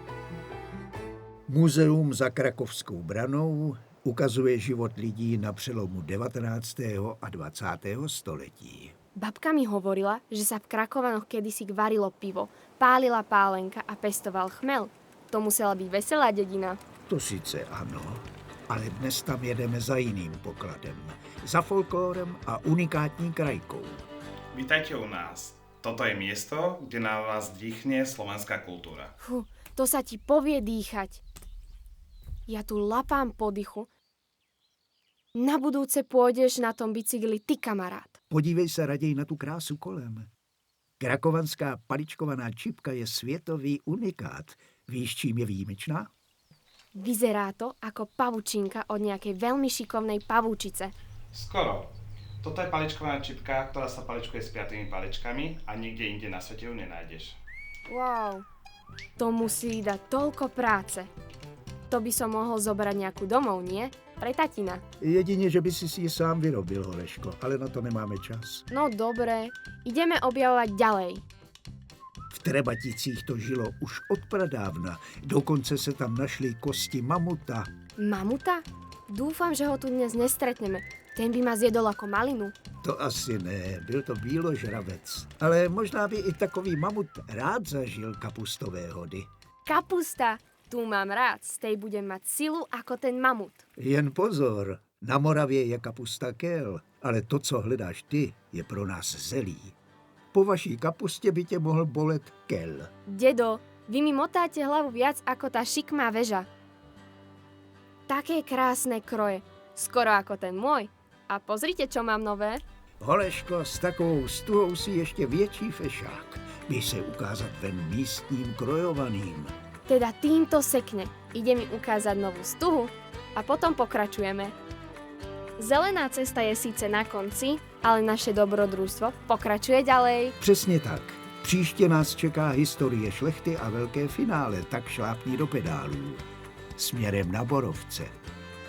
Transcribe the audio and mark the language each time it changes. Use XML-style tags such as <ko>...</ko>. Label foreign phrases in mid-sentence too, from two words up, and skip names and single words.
<cs>Muzeum za Krakovskou branou ukazuje život lidí na přelomu 19. a 20. století.</cs> <sk>Babka mi hovorila, že sa v Krakovanoch kedysi varilo pivo, pálila pálenka a pestoval chmel. To musela byť veselá dedina.</sk> <cs>To sice ano, ale dnes tam jedeme za jiným pokladem. Za folklórem a unikátní krajkou.</cs> <sk>Vítajte u nás. Toto je miesto, kde na vás dýchne slovenská kultúra. To sa ti povie dýchať. Ja tu lapám po dychu. Na budúce pôjdeš na tom bicykli ty, kamarát.</sk> <cs>Podívej se raději na tu krásu kolem. Krakovanská paličkovaná čipka je světový unikát. Víš, čím je výjimečná?</cs> <sk>Vyzerá to ako pavučinka od nejakej veľmi šikovnej pavúčice. Skoro. Toto je paličkovaná čipka, ktorá sa paličkuje s 5 paličkami a nikde inde na svete ju nenájdeš. Wow, to musí dať toľko práce. To by som mohol zobrať nejakú domov, nie? Pre tatina.</sk> <cs>Jedině, že by si ji sám vyrobil, Holeško, ale na to nemáme čas.</cs> <sk>No dobre, ideme objavovať ďalej.</sk> <cs>V Trebaticích to žilo už od pradávna. Dokonce se tam našly kosti mamuta.</cs> <sk>Mamuta? Dúfam, že ho tu dnes nestretneme. Ten by ma zjedol ako malinu.</sk> <cs>To asi ne, byl to bíložravec. Ale možná by i takový mamut rád zažil kapustové hody.</cs> <sk>Kapusta! Tu mám rád, z tej budem mať silu ako ten mamut.</sk> <cs>Jen pozor, na Moravě je kapusta kel, ale to, co hledáš ty, je pro nás zelí. Po vaší kapustě by tě mohl bolet kel.</cs> <sk>Dedo, vy mi motáte hlavu viac ako tá šikmá väža. Také krásne kroje, skoro ako ten môj. A pozrite, čo mám nové.</sk> <cs>Holeško, s takovou stuhou si ještě větší fešák. Běž se ukázat ven místním krojovaným.</cs> <sk>Teda týmto sekne. Ide mi ukázať novú stuhu a potom pokračujeme. Zelená cesta je síce na konci, ale naše dobrodružstvo pokračuje ďalej.</sk> <cs>Přesně tak. Příště nás čeká historie šlechty a velké finále, tak šlápni do pedálů. Směrem na Borovce.</cs>